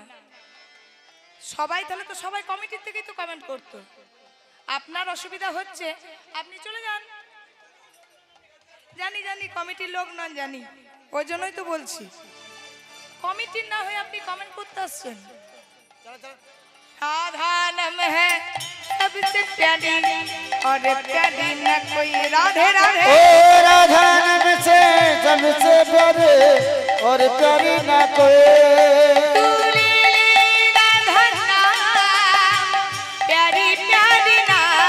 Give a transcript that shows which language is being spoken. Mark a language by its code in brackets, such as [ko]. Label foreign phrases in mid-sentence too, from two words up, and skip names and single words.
[bn] সবাই তাহলে তো সবাই কমিটির থেকেই তো কমেন্ট করতো। আপনার অসুবিধা হচ্ছে, আপনি চলে যান। জানি জানি কমিটির লোক নন, জানি, ওই জন্যই তো বলছি। কমিটির না হয়ে আপনি কমেন্ট করতে আসছেন। [hi] राधा नाम है सबसे प्यारी और प्यारी न कोई। राधे राधे ओ राधा नाम से सबसे प्यारे और प्यारी ना कोई। तू ले ले राधा ना प्यारी प्यारी ना